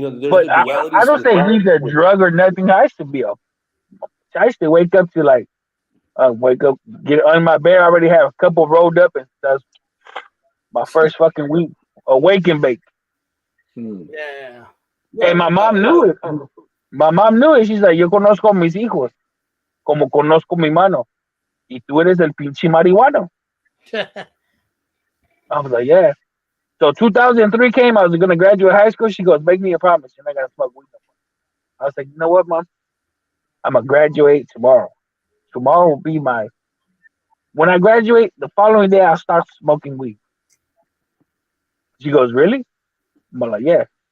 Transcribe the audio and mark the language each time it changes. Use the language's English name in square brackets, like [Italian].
[English] But the duality. I don't say he's a drug or nothing. I used to wake up to like wake up, get on my bed. I already have a couple rolled up, and that's my first fucking week awake and bake. Hmm. Yeah. And my mom knew it. My mom knew it. She's like, [Spanish] yo conozco a mis hijos, como conozco mi mano, y tú eres el pinche marihuano. [English] I was like, yeah. So 2003 came. I was gonna graduate high school. She goes, make me a promise. You're not gonna smoke weed no more. I was like, you know what, mom? I'm gonna graduate tomorrow. Tomorrow will be my. When I graduate, the following day I'll start smoking weed. She goes, really? I'm like, yeah.